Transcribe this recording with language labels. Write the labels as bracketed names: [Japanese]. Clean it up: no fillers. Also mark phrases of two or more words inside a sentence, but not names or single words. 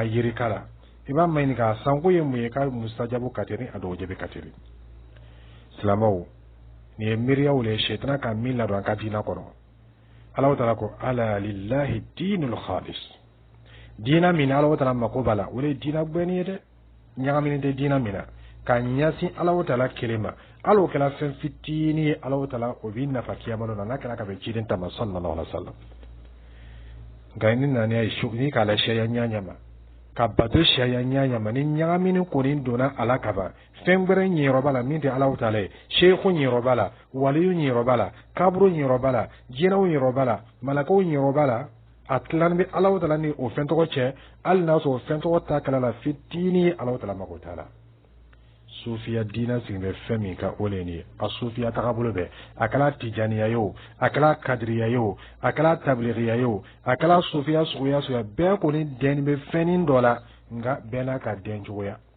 [Bambara] yirika la i b'a maɲini k'a san ko ye mun ye k'a mustajabu ka teli a dɔw jebi ka teli silamɛw nin ye miiriyaw le ye shetana ka min ladon an ka diinɛ kɔnɔ Alahu Taala ko [Arabic] ألا لله الدين الخالص [Bambara] diinɛ min Alahu Taala mako b'a la o de ye diinɛ gbɛni ye dɛ ɲagaminen tɛ diinɛ min na ka ɲɛsin Alahu Taala kelen ma hali o kɛra fɛn fitinin ye Alahu Taala o b'i nafa kiyama don na n'a kɛra ka bɛn ciden ta ma [Arabic] صلى الله عليه وسلم [Bambara] nka ni nana ye ni k'a la sariya ɲaɲa ma ka bato sariya ɲaɲa ma ni ɲagaminen kɔni donna a la ka ban fɛn wɛrɛ ɲɛyɔrɔ b'a la min tɛ Alahu Taala ye sheikhu ɲɛyɔrɔ b'a la waliyu ɲɛyɔrɔ b'a la kaburu ɲɛyɔrɔ b'a la jinɛw ɲɛyɔrɔ b'a la malakaw ɲɛyɔrɔ b'a la a tilan bɛ Alahu Taala ni o fɛn tɔgɔ cɛ hali n'a sɔrɔ o fɛn tɔgɔ ta kala la fitinin ye Alahu Taala mako t'a la sufiya diinɛ sigilen bɛ fɛn min kan o de ye nin ye a sufiya tagabolo bɛɛ a kɛra tijaniya ye o a kɛra kadiriya ye o a kɛra tabligiya ye o a kɛra sufiya suguya suguya bɛɛ kɔni dɛnnen bɛ fɛnnin dɔ la nka bɛɛ n'a ka den cogoya